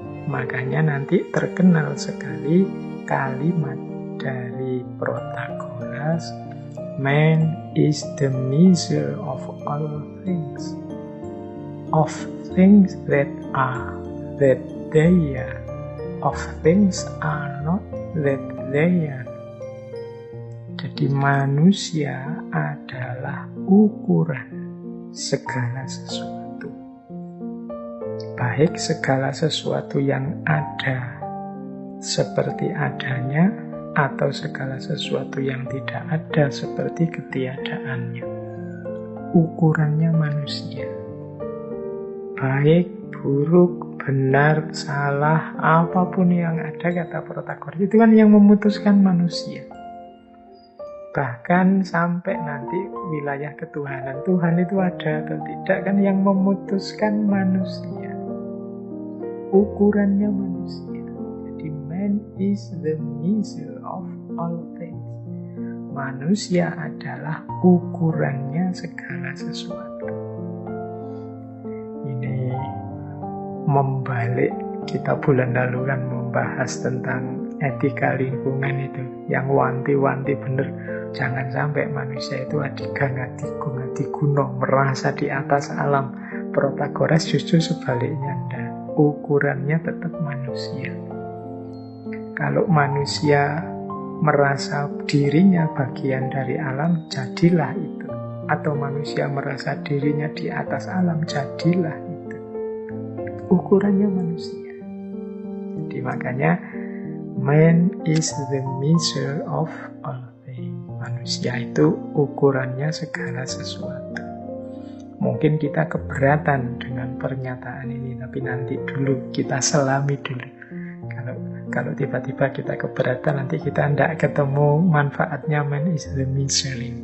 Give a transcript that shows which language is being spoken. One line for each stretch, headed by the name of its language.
Indonesian: Makanya nanti terkenal sekali kalimat dari Protagoras,
English: man is the measure of all things, of things that are, that they are, of things are not, that they are.
Indonesian: Jadi manusia adalah ukuran segala sesuatu, baik segala sesuatu yang ada seperti adanya, atau segala sesuatu yang tidak ada seperti ketiadaannya. Ukurannya manusia. Baik, buruk, benar, salah, apapun yang ada, kata Protagoras, itu kan yang memutuskan manusia. Bahkan sampai nanti wilayah ketuhanan, Tuhan itu ada atau tidak, kan yang memutuskan manusia. Ukurannya manusia.
English: Man is the measure of all things.
Indonesian: Manusia adalah ukurannya segala sesuatu. Ini membalik, kita bulan lalu kan membahas tentang etika lingkungan itu, yang wanti-wanti bener, jangan sampai manusia itu adigang, adigung, adiguno, merasa di atas alam. Protagoras justru sebaliknya, ukurannya tetap manusia. Kalau manusia merasa dirinya bagian dari alam, jadilah itu. Atau manusia merasa dirinya di atas alam, jadilah itu. Ukurannya manusia. Jadi makanya,
English: man is the measure of all things.
Indonesian: Manusia itu ukurannya segala sesuatu. Mungkin kita keberatan dengan pernyataan ini, tapi nanti dulu, kita selami dulu. Kalau tiba-tiba kita keberatan, nanti kita tidak ketemu manfaatnya
English: man is the measure.